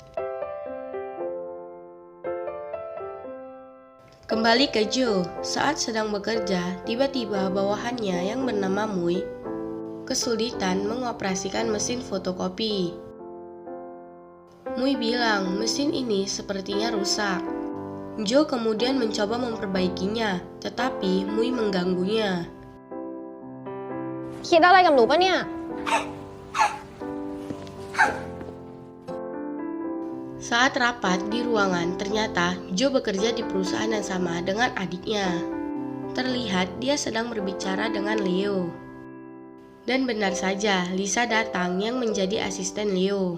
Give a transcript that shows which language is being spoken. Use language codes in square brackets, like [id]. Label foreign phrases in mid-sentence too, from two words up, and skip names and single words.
[id] Kembali ke Joe, saat sedang bekerja, tiba-tiba bawahannya yang bernama Mui kesulitan mengoperasikan mesin fotokopi. Mui bilang mesin ini sepertinya rusak. Joe kemudian mencoba memperbaikinya, tetapi Mui mengganggunya. [th] คิดอะไรกับหนูปะเนี่ย [id] Saat rapat di ruangan, ternyata Joe bekerja di perusahaan yang sama dengan adiknya. Terlihat dia sedang berbicara dengan Leo. Dan benar saja, Lisa datang yang menjadi asisten Leo.